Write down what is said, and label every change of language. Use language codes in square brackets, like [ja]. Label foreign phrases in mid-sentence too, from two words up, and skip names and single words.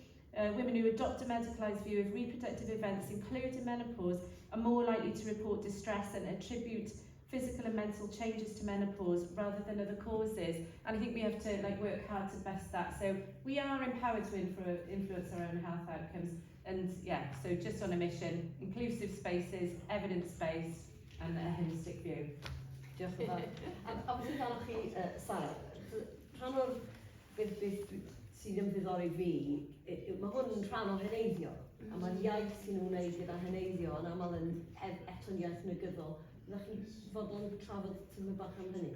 [en] Women who adopt a medicalised view of reproductive events, including menopause, are more likely to report distress and attribute physical and mental changes to menopause rather than other causes. And I think we have to work hard to best that. So we are empowered to influence our own health outcomes. And yeah, so just on a mission, inclusive spaces, evidence-based, and a holistic view. [cy] Diolch yn fawr. A beth sy'n galwch chi, Sara, rhan o'r beth sy'n ymddiddori fi, mae hwn yn rhan o heneiddio, a mae'r iaith sy'n nhw'n wneud gyda heneiddio, yn aml yn eto'n iaith negyddol. Ydych chi'n fod yn trafod tymor bach am hynny?